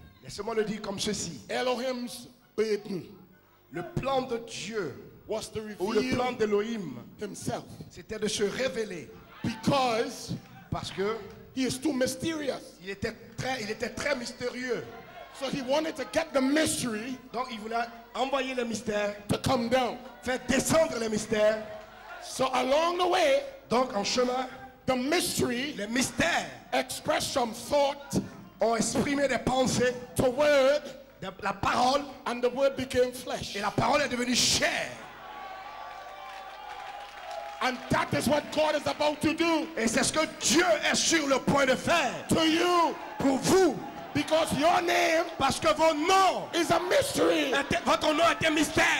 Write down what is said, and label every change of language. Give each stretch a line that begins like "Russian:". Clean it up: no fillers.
French: Laissez-moi le dire comme ceci.
English: Elohim's burden
French: Le plan de Dieu,
English: was to
French: ou le plan
English: reveal
French: d'Élohim,
English: himself
French: c'était de se révéler.
English: because
French: Parce que
English: he is too mysterious.
French: il était très mystérieux.
English: So he wanted to get the mystery
French: Donc il voulait envoyer le mystère,
English: to come down.
French: faire descendre le mystère.
English: So along the way,
French: Donc en chemin,
English: the mystery
French: les mystères
English: expressed some thought
French: ont exprimé des pensées,
English: to word,
French: la parole,
English: and the word became flesh.
French: et la parole est devenue chair.
English: And that is what God is about to do
French: Et c'est ce que Dieu est sur le point de faire
English: to you,
French: pour vous.
English: because your name
French: Parce que vos noms,
English: is a mystery.
French: votre nom est un mystère.